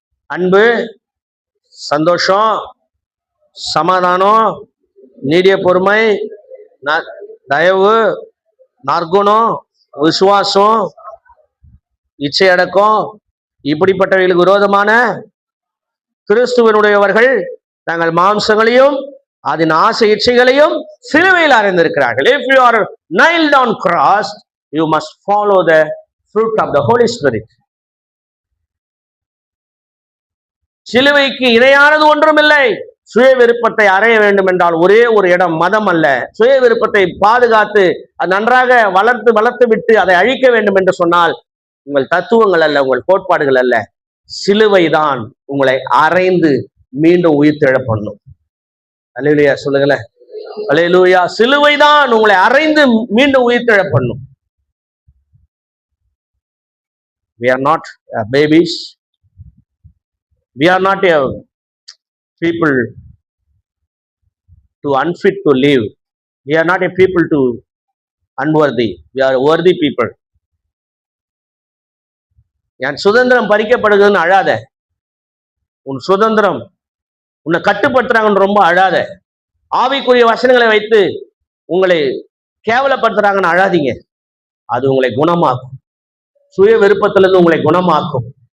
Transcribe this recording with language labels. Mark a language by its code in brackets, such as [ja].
[ta] அன்பு, சந்தோஷம், சமாதானம், நீடிய பொறுமை, தயவு, நற்குணம், விசுவாசம், இச்சையடக்கம், இப்படிப்பட்டவர்களுக்கு விரோதமான கிறிஸ்துவனுடையவர்கள் தங்கள் மாம்சங்களையும் அதன் ஆசை இச்சைகளையும் சிலுவையில் அறைந்திருக்கிறார்கள். [en] If you are nailed on cross, you must follow the fruit of the Holy Spirit. [ta] சிலுவைக்கு இணையானது ஒன்றுமில்லை. சுய விருப்பத்தை அறைய வேண்டும் என்றால் ஒரே ஒரு இடம், மதம் அல்ல. சுய விருப்பத்தை பாதுகாத்து அது நன்றாக வளர்த்து விட்டு அதை அழிக்க வேண்டும் என்று சொன்னால் உங்கள் தத்துவங்கள் அல்ல, உங்கள் கோட்பாடுகள் அல்ல, சிலுவை தான் உங்களை அறைந்து மீண்டும் உயிர்த்தெழ பண்ணும். அல்லேலூயா சொல்லுங்களேன். அல்லேலூயா. சிலுவை தான் உங்களை அறைந்து மீண்டும் உயிர்த்தெழ பண்ணும். [en] We are not babies. We are not a people to unfit to live. We are not a people to unworthy. We are worthy people. [ta] என் சுதந்திரம் பறிக்கப்படுகிறதுன்னு அழாத. உன் சுதந்திரம் உன்னை கட்டுப்படுத்துறாங்கன்னு ரொம்ப அழாத. ஆவிக்குரிய வசனங்களை வைத்து உங்களை கேவலப்படுத்துறாங்கன்னு அழாதீங்க. அது உங்களை குணமாக்கும். சுய விருப்பத்திலிருந்து உங்களை குணமாக்கும்.